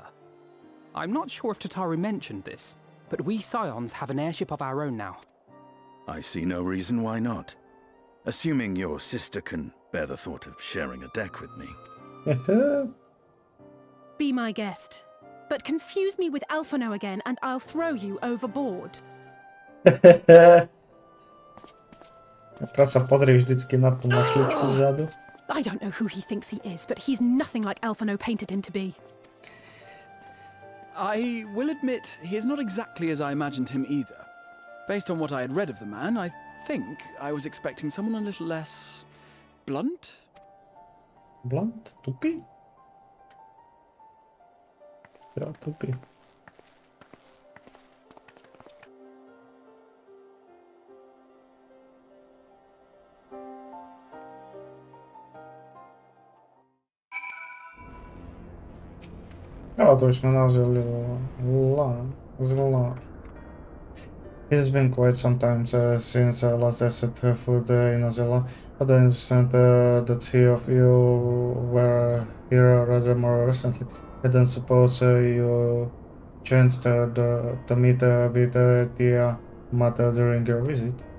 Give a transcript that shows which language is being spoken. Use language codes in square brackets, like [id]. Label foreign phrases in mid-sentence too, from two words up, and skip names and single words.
[en] I'm not sure if Tataru mentioned this, but we Scions have an airship of our own now. I see no reason why not. Assuming your sister can bear the thought of sharing a deck with me. Be my guest. But confuse me with Alphino again and I'll throw you overboard. [cs] Prasa pozrie vždycky na tu mašličku vzadu. [en] I don't know who he thinks he is, but he's nothing like Alphino painted him to be. I will admit, he is not exactly as I imagined him either. Based on what I had read of the man, I think I was expecting someone a little less... blunt? Blunt? [cs] Tupý? Jo, tupý. Jo, to už jsme nazvali Zla. [en] It's been quite some time since I last tested food in Azula, but I understand the three of you were here rather more recently. I don't suppose you chanced to meet with Tiamat during your visit.